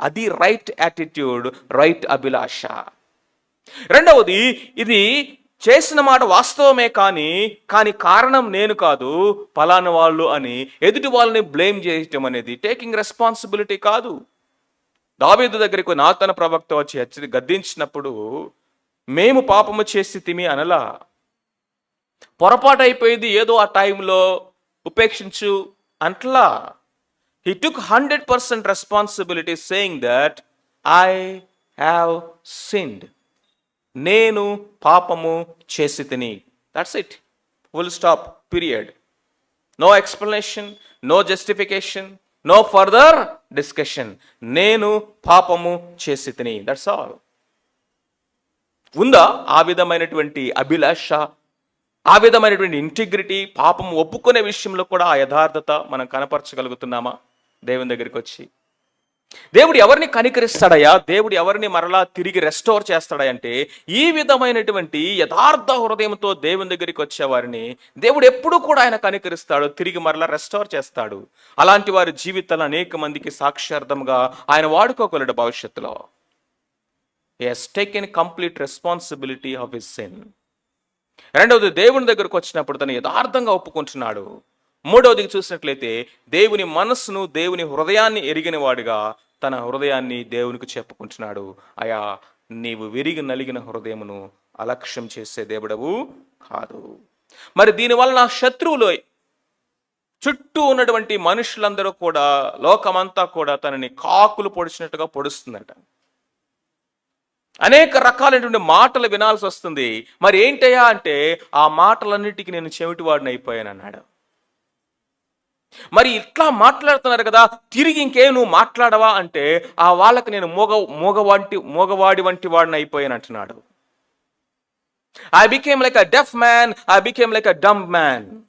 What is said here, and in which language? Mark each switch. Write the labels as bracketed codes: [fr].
[te] అది right attitude, right అభిలాష. రెండవది, ఇది చేసిన మాట వాస్తవమే, కానీ కారణం నేను కాదు, పలానా వాళ్ళు అని ఎదుటి వాళ్ళని బ్లేమ్ చేయటం అనేది టేకింగ్ రెస్పాన్సిబిలిటీ కాదు. దావీదు దగ్గరికి నాతన ప్రవక్త వచ్చి గద్దించినప్పుడు, మేము పాపము చేసి అనలా, పొరపాటు అయిపోయింది, ఏదో ఆ టైంలో ఉపేక్షించు అంట్లా. [en] He took 100% responsibility, saying that I have sinned. [te] నేను పాపము చేసి తిని. [en] That's it. Full stop. Period. No explanation, no justification, no further discussion. [te] నేను పాపము చేసి తిని. [en] That's all. [te] ఉందా ఆ విధమైనటువంటి అభిలాష, ఆ విధమైనటువంటి ఇంటిగ్రిటీ? పాపం ఒప్పుకునే విషయంలో కూడా ఆ యథార్థత మనం కనపరచగలుగుతున్నామా? దేవుని దగ్గరికి వచ్చి దేవుడు ఎవరిని కనికరిస్తాడయా, దేవుడు ఎవరిని మరలా తిరిగి రెస్టోర్ చేస్తాడా అంటే, ఈ విధమైనటువంటి యథార్థ హృదయంతో దేవుని దగ్గరికి వచ్చే వారిని దేవుడు ఎప్పుడు కూడా ఆయన కనికరిస్తాడు, తిరిగి మరలా రెస్టోర్ చేస్తాడు. అలాంటి వారి జీవితాలు అనేక మందికి సాక్ష్యార్థంగా ఆయన వాడుకోగలడు భవిష్యత్తులో. [en] He has taken complete responsibility of his sin. [te] రెండవది, దేవుని దగ్గరకు వచ్చినప్పుడు తను యథార్థంగా ఒప్పుకుంటున్నాడు. మూడవది చూసినట్లయితే, దేవుని మనస్సును, దేవుని హృదయాన్ని ఎరిగిన వాడిగా తన హృదయాన్ని దేవునికి చెప్పుకుంటున్నాడు. అయా, నీవు విరిగి నలిగిన హృదయమును అలక్ష్యం చేసే దేవుడవు కాదు. మరి దీనివల్ల నా శత్రువులు చుట్టూ ఉన్నటువంటి మనుషులందరూ కూడా, లోకమంతా కూడా తనని కాకులు పొడిచినట్టుగా పొడుస్తుందట. అనేక రకాలైనటువంటి మాటలు వినాల్సి వస్తుంది. మరి ఏంటయ్యా అంటే, ఆ మాటలన్నిటికీ నేను చెవిటివాడిని అయిపోయాను అన్నాడు. మరి ఇట్లా మాట్లాడుతున్నారు కదా, తిరిగి ఇంకేం నువ్వు మాట్లాడవా అంటే, ఆ వాళ్ళకి నేను మూగవాడి వంటి వాడిని అయిపోయాను అంటున్నాడు. [en] I became like a deaf man, I became like a dumb man.